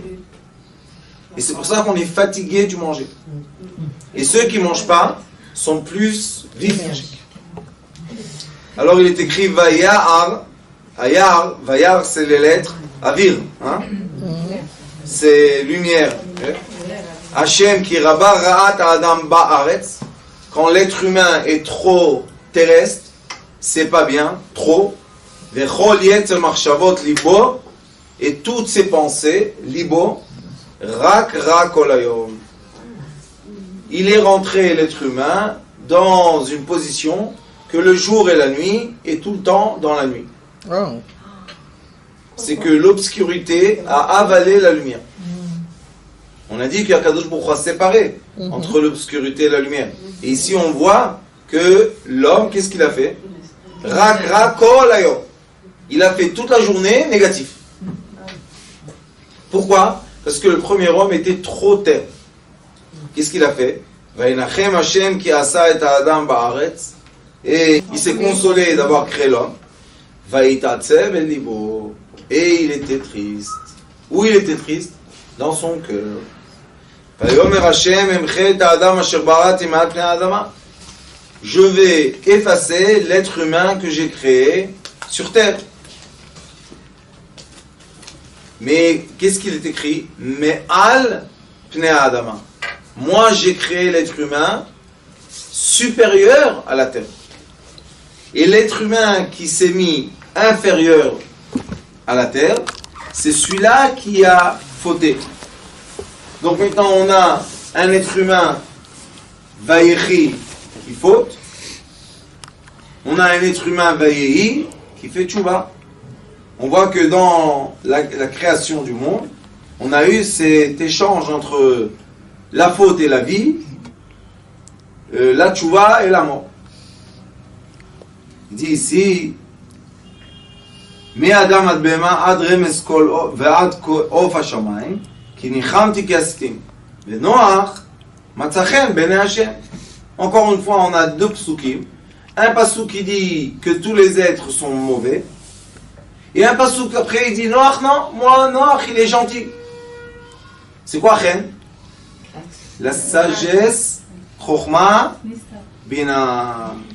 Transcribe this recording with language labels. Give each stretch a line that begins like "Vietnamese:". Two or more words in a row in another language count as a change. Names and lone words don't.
French: Et c'est pour ça qu'on est fatigué du manger. Et ceux qui ne mangent pas sont plus vifs. Alors il est écrit Vayar. Vayar, c'est les lettres Avir. Hein? C'est lumière.
Hebrew: השם כי רבה רעת אדם בארץ.
French: Quand l'être humain est trop terrestre, c'est pas bien, trop.
Hebrew: וכל יצר מרחבות לבו,
French: et toutes ses pensées,
Hebrew: לבו רק כל היום.
French: Il est rentré, l'être humain, dans une position que le jour et la nuit est tout le temps dans la nuit. C'est que l'obscurité a avalé la lumière. On a dit qu'
Hebrew: הקדוש ברוך הוא
French: a séparé entre l'obscurité et la lumière. Et ici on voit que l'homme, qu'est-ce qu'il a fait?
Hebrew: רק כל היום.
French: Il a fait toute la journée négatif. Pourquoi? Parce que le premier homme était trop terre. Qu'est-ce qu'il a fait?
Hebrew: וינחם השם כי עשה את אדם בארץ.
French: Et il s'est consolé d'avoir créé l'homme.
Hebrew: ויתעצב אל לבו.
French: Et il était triste. Où il était triste? Dans son cœur.
Hebrew: ויאמר השם אמחה את האדם אשר בראתי מעל פני האדמה.
French: Je vais effacer l'être humain que j'ai créé sur terre. Mais qu'est-ce qu'il est écrit?
Hebrew: מעל פני האדמה.
French: Moi j'ai créé l'être humain supérieur à la terre. Et l'être humain qui s'est mis inférieur à la terre, c'est celui-là qui a fauté. Donc maintenant on a un être humain vayechi qui faute. On a un être humain vayehi qui fait tchouva. On voit que dans la création du monde, on a eu cet échange entre la faute et la vie, la tchouva et la mort. Il dit ici,
Hebrew: מאדם עד בהמה עד רמס כל ועד עוף השמיים כי ניחמתי כי עשיתים ונוח מצא חן בעיני השם.
French: Encore une fois, on a deux psukim. Un pasuk qui dit que tous les êtres sont mauvais et un pasuk après il dit Noach, non, moi Noach il est gentil. C'est quoi chen? La sagesse,
Hebrew: חכמה בינה.